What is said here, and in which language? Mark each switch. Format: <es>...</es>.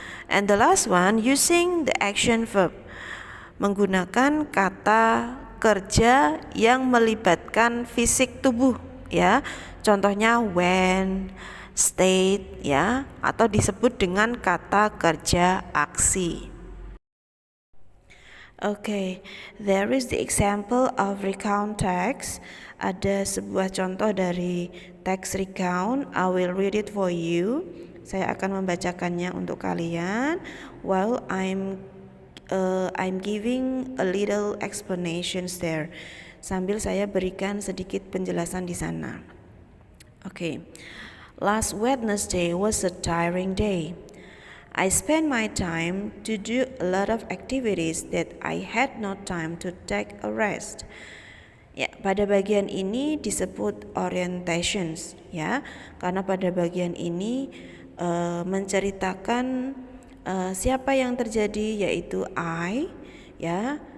<en>And the last one, using the action verb,</en> <id>menggunakan kata kerja yang melibatkan fisik tubuh, ya. Contohnya when, state, ya, atau disebut dengan kata kerja aksi.</id> <en>Okay, there is the example of recount text.</en> <id>Ada sebuah contoh dari teks recount.</id> <en>I will read it for you.</en> <id>Saya akan membacakannya untuk kalian</id> <en>while I'm giving a little explanations there.</en> <id>Sambil saya berikan sedikit penjelasan di sana. Okay.</id> <en>Last Wednesday was a tiring day. I spent my time to do a lot of activities that I had no time to take a rest.</en> <id>Ya, pada bagian ini disebut orientations, ya, karena pada bagian ini menceritakan siapa yang terjadi, yaitu I, ya.</id>